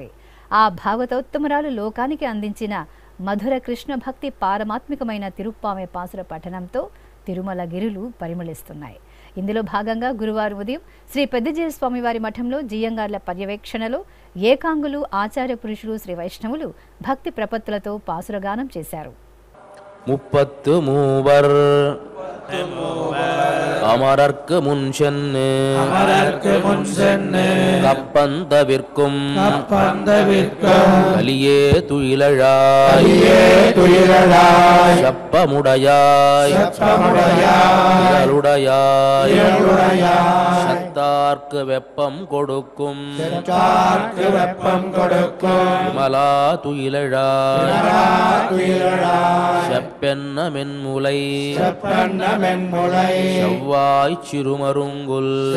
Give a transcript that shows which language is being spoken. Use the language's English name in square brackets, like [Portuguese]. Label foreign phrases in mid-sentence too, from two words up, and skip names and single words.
[Telugu] ఆ భాగవతోత్తమరాలు లోకానికి అందించిన మధుర కృష్ణ భక్తి పారమాత్మికమైన తిరుప్పావై పాసుర పఠనంతో తిరుమల గిరులు పరిమళిస్తున్నాయి. ఇందులో భాగంగా గురువారం ఉదయం శ్రీ పెద్దజీయర్ స్వామివారి మఠంలో జియ్యంగార్ల పర్యవేక్షణలో ఏకాంగులు, ఆచార్య పురుషులు, శ్రీ వైష్ణవులు భక్తి ప్రపత్తులతో పాసురగానం చేశారు. [Tamil] முப்பத்து மூவர் அமரர்க்கு முன் சென்னு கப்பந்தவிற்கும் கலியே துயிலழாய் செப்பமுடையாய் சத்தார்க்கு வெப்பம் கொடுக்கும் விமலா துயிலழாய் செப்பென்ன மென்முலை செவ்வாய் சிறுமருங்குல்